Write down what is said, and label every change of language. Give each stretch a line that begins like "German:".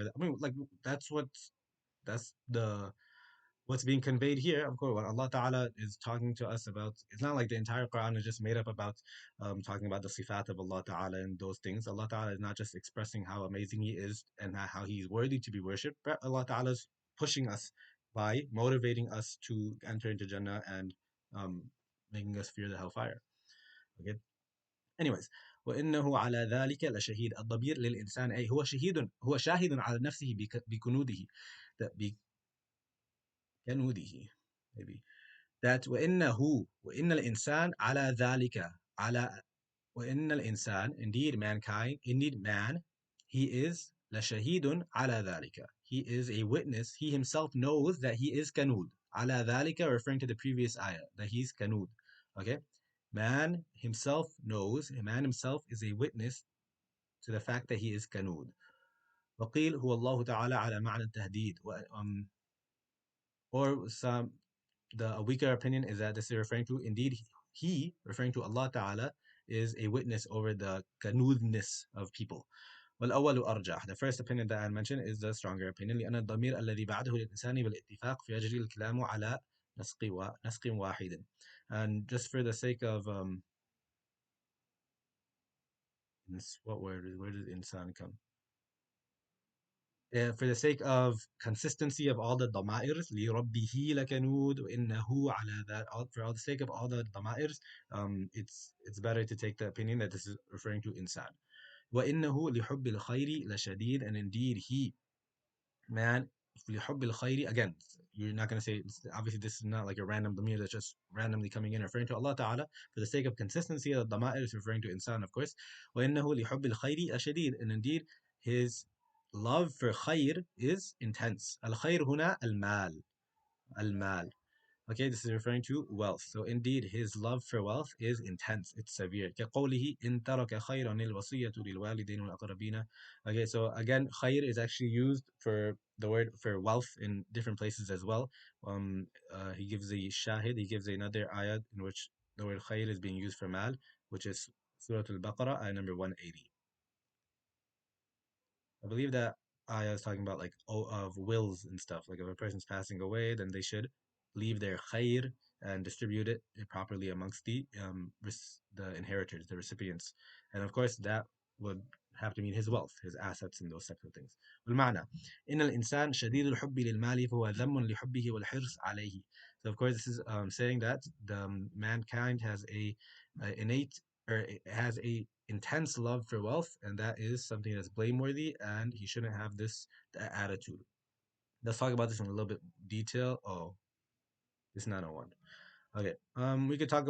English: I mean, like that's the what's being conveyed here, of course, what Allah Ta'ala is talking to us about, it's not like the entire Quran is just made up about talking about the sifat of Allah Ta'ala and those things. Allah Ta'ala is not just expressing how amazing He is and how He is worthy to be worshipped, but Allah Ta'ala is pushing us by motivating us to enter into Jannah and um, making us fear the hellfire. Okay.
Arabic: Anyways, وإنه على ذلك لشهيد الضمير للإنسان أي هو شاهد على نفسه بكنوده بكنوده
English: maybe that
Arabic: وإن الإنسان على ذلك على وإن الإنسان
English: indeed mankind indeed man he is
Arabic: لشهيد على ذلك,
English: he is a witness, he himself knows that he is kanud.
Arabic: على ذلك
English: referring to the previous ayah that he's kanud. Okay, man himself is a witness to the fact that he is kanud.
Arabic: وقيل هو الله تعالى على معنى التهديد,
English: or some the a weaker opinion is that this is referring to indeed he referring to Allah Ta'ala is a witness over the kanudness of people.
Arabic: والأول أرجح,
English: the first opinion that I mentioned is the stronger opinion
Arabic: لأن الضمير الذي بعده للإنسان بالاتفاق فيجري الكلام على نسق واحد.
English: And just for the sake of what where does insan come? For the sake of consistency of all the dama'irs,
Arabic: لِرَبِّهِ لَكَنُودٌ وَإِنَّهُ عَلَى ذَلك,
English: for all the sake of all the dama'irs, it's better to take the opinion that this is referring to insan.
Arabic: وَإِنَّهُ لِحُبِّ الْخَيْرِ لَشَدِيدٌ,
English: and indeed he, man,
Arabic: لحب الخير,
English: again, you're not going to say, obviously this is not like a random damir that's just randomly coming in referring to Allah Ta'ala. For the sake of consistency, the dama'ir is referring to insan, of course.
Arabic: وإنه لحب الخير أشديد,
English: and indeed his love for khair is intense.
Arabic: الخير هنا المال, المال.
English: Okay, this is referring to wealth. So indeed, his love for wealth is intense. It's severe.
Arabic: كقوله إن ترك خيرا الوصية للوالدين والأقربين.
English: Okay, so again, خير is actually used for the word for wealth in different places as well. He gives a shahid. He gives another ayat in which the word خير is being used for mal, which is Surat al-Baqarah, ayat number 180. I believe that ayah is talking about like of wills and stuff. Like if a person's passing away, then they should leave their khair and distribute it properly amongst the inheritors, the recipients. And of course, that would have to mean his wealth, his assets, and those types of things.
Arabic: والمعنى إن الإنسان شديد الحب للمال فهو ذم لحبه والحرص عليه.
English: So of course, this is saying that the mankind has a innate, or it has a intense love for wealth, and that is something that's blameworthy, and he shouldn't have that attitude. Let's talk about this in a little bit detail. Oh, it's 901. Okay. We could talk.